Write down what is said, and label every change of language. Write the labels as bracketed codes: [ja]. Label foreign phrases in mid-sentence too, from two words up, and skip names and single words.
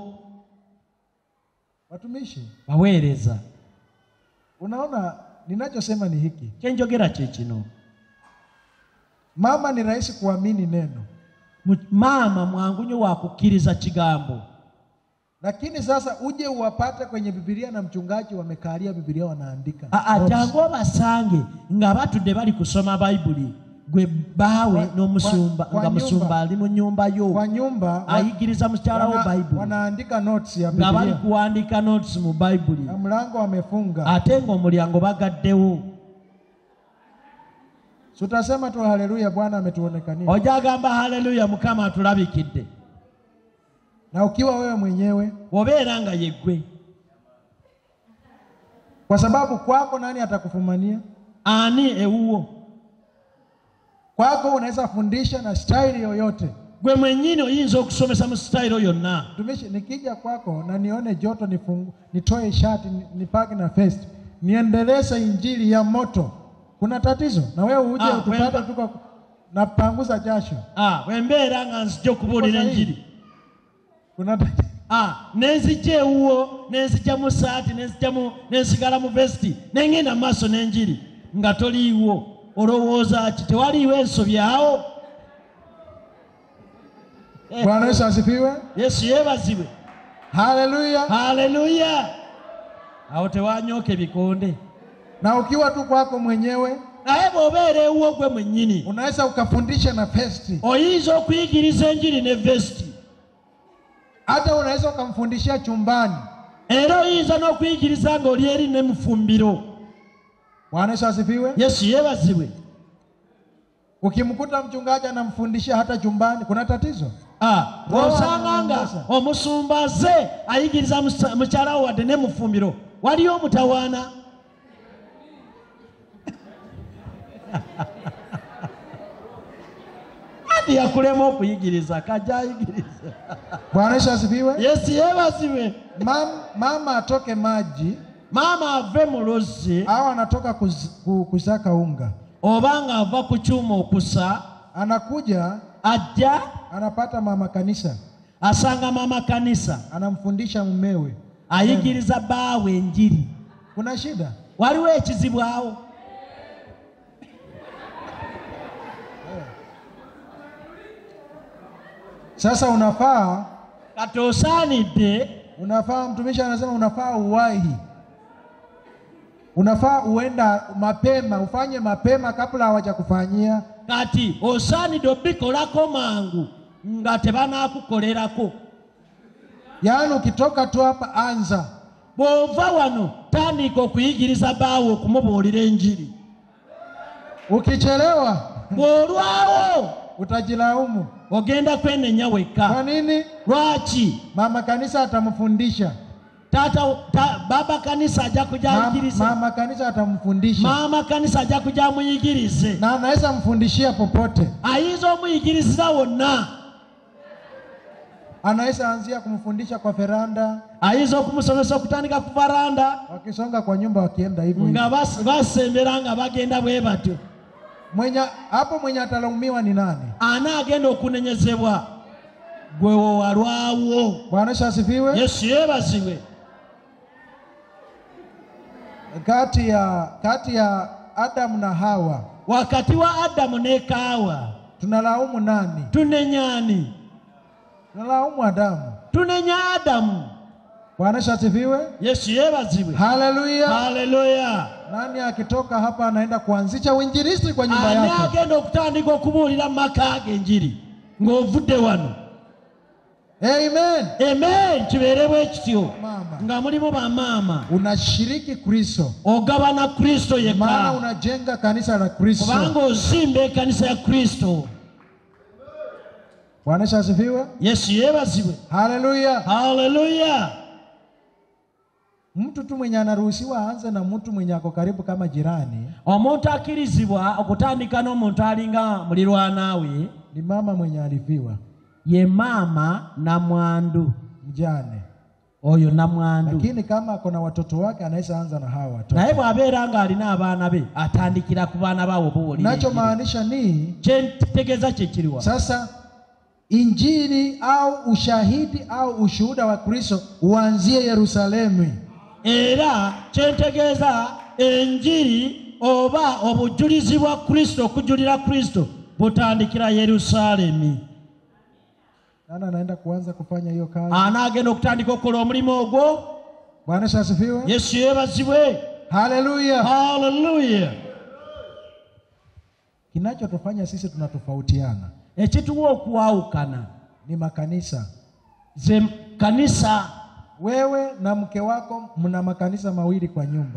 [sw] Watumishi [lg] baweereza. [sw] Unaona ninachosema ni hiki. [lg] Kyenjogera kye kino. [sw] Mama ni rahisi kuamini neno. [lg] Mama mwangu nyo wakukkiriza kigambo. [sw] Lakini sasa uje uwapate kwenye Biblia na mchungaji wamekalia Biblia wanaandika. [lg] Jangu basange nga batudde bali kusoma Bible. Gwe bawe n'omusumba nga musumba ali mu nyumba yo. [sw] Kwa nyumba [lg] ayigiriza [sw] msichana wa [lg] Bible. [sw] Wanaandika notes ya Biblia. [lg] Nga bali kuandika notes mu Bible. [sw] Na mlango wamefunga. [lg] Ate ngo omulyango bagaddewo. [sw] Tutasema tu haleluya, Bwana ametuonekania. [lg] Ojagamba haleluya, Mukama atulabikidde. [sw] Na ukiwa wewe mwenyewe [lg] obeera nga yeggwe, [sw] kwa sababu kwako nani atakufumania? [lg] Ani ewuwo? [sw] Kwako unaweza fundisha na style yoyote. [lg] Gwe mwennyini oyinza okusomesa mu style yonna. [sw] Tumishi, nikija kwako na nione joto nitoe shati nipake na vest niendeleze injili ya moto, kuna tatizo? Na wewe uje utupate tuko na panguza jasho. [lg] Wembeera nga nzija okubuulira enjiri. [sw] Kuna tatizo. [lg] Nenzija ewuwo, nenzija mu saati, nensigala mu vesti, nengenda mu maaso n'enjiri nga toliiwo. Olowooza ki tewaliiwo ensobi awo? [sw] Bwana Yesu asifiwe. [lg] Yesu yeebazibwe. [sw] Haleluya. [lg] Haleluya. Awo tewanyooka ebikonde. [sw] Na ukiwa tu kwako mwenyewe, [lg] naye bw'obeera ewuwo gwe mwennyini, [sw] unaweza ukafundisha na vesti. [lg] Oyinza okuyigiriza enjiri ne vesti. [sw] Hata unaweza ukamfundishia chumbani. [lg] Era oyinza n'okuyigiriza nga oli eri ne mufumbiro. [sw] Bwana Yesu asifiwe. [lg] Yesu yeebazibwe. [sw] Ukimkuta mchungaji anamfundishia hata chumbani, kuna tatizo? [lg] Osanga nga omusumbaze ayigiriza mukyala we wadde ne mufumbiro, waliyo omutawaana. Ati yakulema okuyigiriza kajja ayigiriza. [sw] Bwana Yesu asifiwe. [lg] Yesu yeebazibwe. [sw] Mama atoke maji, [lg] mama ave mu luzzi, [sw] au anatoka kusaka unga, [lg] obanga ava ku kyuma okusa, [sw] anakuja [lg] ajja [sw] anapata mama kanisa, [lg] asanga [sw] mama kanisa anamfundisha mumewe, [lg] ayigiriza baawe enjiri. [sw] Kuna shida? [lg] Waliwo ekizibu awo? [sw] Sasa unafaa [lg] kati osaanidde, [sw] unafaa, mtumishi anasema unafaa uwahi, unafaa uenda mapema, ufanye mapema kabla hawajakufanyia. [lg] Kati osaanidde obikolako mangu nga tebanakukolerako. [sw] Yaani ukitoka tu hapa anza. [lg] Bw'ova wano tandika okuyigiriza baawo okumubuulira enjiri. [sw] Ukichelewa, [lg] bw'olwawo, [sw] utajilaumu, [lg] ogenda kwenenya wekka. [sw] Kwa nini? [lg] Lwaki? [sw] Mama kanisa atamfundisha. Baba kanisa [lg] ajja kuja ayigirize. [sw] Mama kanisa atamfundisha. Mama kanisa [lg] ajja kuja amuyigirize. [sw] Na anaweza mfundishia popote. [lg] Ayinza omuyigiriza wonna. [sw] Anaweza anzia kumfundisha kwa veranda. [lg] Ayinza okumusomesa okutandika ku veranda. [sw] Wakisonga kwa nyumba wakienda hivyo. [lg] Nga basembera nga bagenda bwe batyo. [sw] Mwenye atalaumiwa ni nani? [lg] Anaagenda okunenyezebwa gwe walwawo. [sw] Bwana Yesu asifiwe. [lg] Yesu yeebazibwe. [sw] Kati ya Adamu na Hawa, wakati wa [lg] Adamu ne Hawa, [sw] tunalaumu nani? [lg] Tunenyani? [sw] Tunalaumu Adamu. Tunenya [lg] Adamu. [sw] Bwana Yesu asifiwe. [lg] Yesu yeebazibwe. [sw] Haleluya. [lg] Haleluya. [sw] Nani akitoka hapa anaenda kuanzisha uinjilisti kwa nyumba yake? [lg] Ani agenda okutandika okubuulira maka ge enjiri ng'ovudde wano. [sw] Amen. [lg] Amen. Kibeere bwe kityo. Nga mulimu bamaama. [sw] Unashiriki Kristo. [lg] Ogabana Kristo yekka. [sw] Maana unajenga kanisa la Kristo. [lg] Kubanga ozimba ekkanisa ya Kristo. [sw] Bwana Yesu asifiwe. [lg] Yesu yeebazibwe. [sw] Haleluya. [lg] Haleluya. [sw] Mtu tu mwenye anaruhusiwa aanze na mtu mwenye ako karibu kama jirani. [lg] Omuntu akirizibwa okutandika n'omuntu alinga mulirwana we [sw] ni mama mwenye alifiwa. [lg] Ye mama na mwandu, [sw] mjane. [lg] Oyo na mwandu. [sw] Lakini kama akona watoto wake anaweza anza na hawa watoto. [lg] Naye bw'abeera nga alina abaana be atandikira ku baana bawo buwulira. [sw] Nacho maanisha ni [lg] kyentegeeza kye kiriwa. [sw] Sasa injili au ushahidi au ushuhuda wa Kristo uanzie Yerusalemu. [lg] Era kyentegeeza enjiri oba obujulizi bwa Kristo, okujulira Kristo butandikira Yerusalemu. [sw] Nana anaenda kuanza kufanya hiyo kazi. [lg] Anagenda okutandika okukola omulimu ogwo. [sw] Bwana Yesu asifiwe. [lg] Yesu yebazibwe. [sw] Haleluya. [lg] Haleluya. [sw] Kinachotufanya sisi tunatofautiana, [lg] ekituwa okuwawukana [sw] ni makanisa. Kanisa. Wewe na mke wako mna makanisa mawili kwa nyumba.